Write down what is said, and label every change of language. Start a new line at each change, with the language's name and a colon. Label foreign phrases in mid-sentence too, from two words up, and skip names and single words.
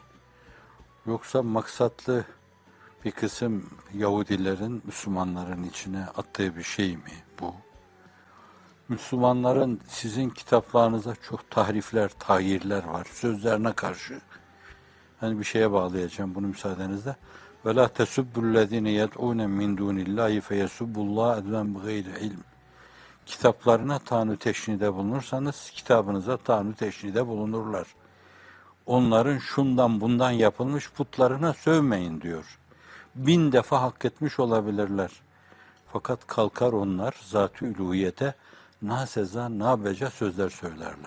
Turkish: Yoksa maksatlı bir kısım Yahudilerin, Müslümanların içine attığı bir şey mi bu? Müslümanların sizin kitaplarınızda çok tahrifler, tahyirler var. Sözlerine karşı. Hani bir şeye bağlayacağım bunu müsaadenizle.
Arabic: وَلَا تَسُبُّ الَّذ۪ينَ يَدْعُونَ مِنْ دُونِ اللّٰهِ فَيَسُبُّ اللّٰهَ اَدْوَنْ بِغَيْرِ ilm.
Turkish: Kitaplarına tanu teşnide bulunursanız, kitabınıza tanu teşnide bulunurlar. Onların şundan bundan yapılmış putlarına sövmeyin diyor. 1000 defa hak etmiş olabilirler. Fakat kalkar onlar zat-ı uluhiyete naseza, nabeca sözler söylerler.